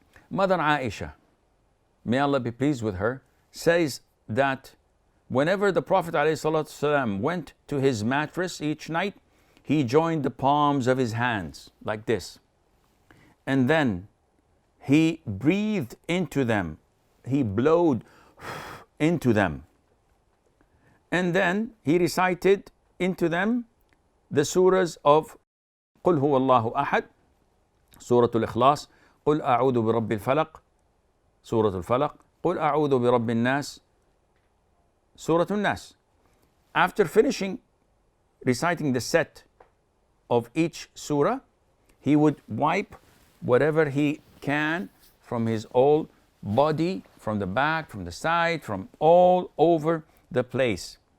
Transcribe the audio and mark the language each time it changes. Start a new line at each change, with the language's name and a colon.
English: Mother Aisha, may Allah be pleased with her, says that whenever the Prophet ﷺ went to his mattress each night, he joined the palms of his hands like this. And then he breathed into them. He blowed into them. And then he recited into them the surahs of
Arabic: قل هو الله أحد, سورة الإخلاص, قل أعوذ برب الفلق, سورة الفلق, قل أعوذ برب الناس, سورة الناس.
English: After finishing reciting the set of each surah, he would wipe whatever he can from his whole body, from the back, from the side, from all over the place.